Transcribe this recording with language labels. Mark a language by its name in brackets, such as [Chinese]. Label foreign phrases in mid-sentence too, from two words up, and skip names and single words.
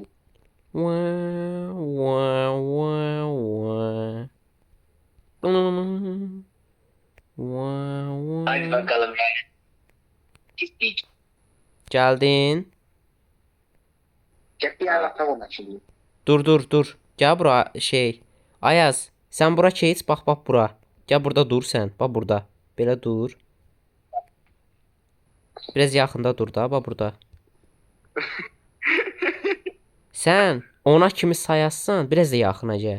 [Turkish] Wow, wow, wow, wow. Wow, Haydi wow. bakalım yani. Gittik. [Azerbaijani] Gəldin. [Turkish] Gel bir anlatam ona şimdi. [Azerbaijani] Dur. Gəl bura şey. Ayaz, sən bura keç, bax bura. Gəl burada dur sən. Bax burada. Belə dur. Biraz yaxında dur da, bax burada. Sən ona kimi sayassan, biraz da yaxına gəl.